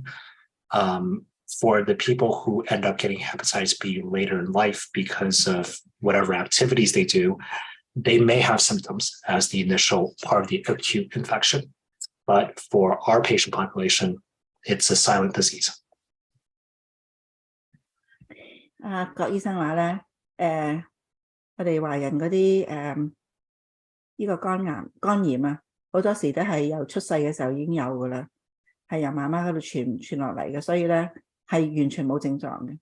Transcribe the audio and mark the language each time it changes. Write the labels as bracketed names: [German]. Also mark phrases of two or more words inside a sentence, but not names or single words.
[English] For the people who end up getting hepatitis B later in life because of whatever activities they do, they may have symptoms as the initial part of the acute infection. But for our patient population, it's a silent disease. [Cantonese] 郭醫生話咧，我哋華人嗰啲呢個肝炎啊，好多時都係由出世嘅時候已經有噶啦，係由媽媽嗰度傳落嚟嘅，所以咧係完全冇症狀嘅。